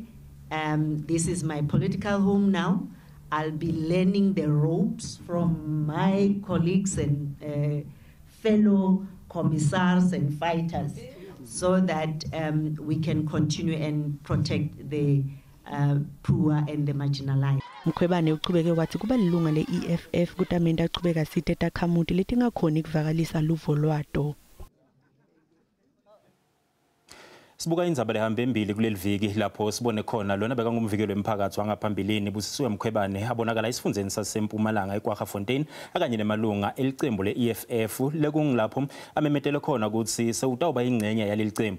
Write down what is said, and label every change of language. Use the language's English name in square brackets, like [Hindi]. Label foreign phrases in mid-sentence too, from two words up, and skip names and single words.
[English] This is my political home now. I'll be learning the ropes from my colleagues and fellow commissars and fighters so that we can continue and protect the poor and the marginalized. [Swati] Mkhwebane uqhubeke wathi kuba lilunga le-EFF kutamenda aqhubeka sithe takhamuti letingakhona ukuvakalisa luvo lwato. Sibuka indzaba lehamba embili kuleli viki lapho sibone khona lona bekangumvikelo wemphakathi wangaphambilini Busisiwe Mkhwebane abonakala isifundeni saseMpumalanga eKwaGafontein akanye nemalunga elicembu le-EFF lekungilapho amemetele khona ukuthi sewutawuba ingcenye yaleli cembu.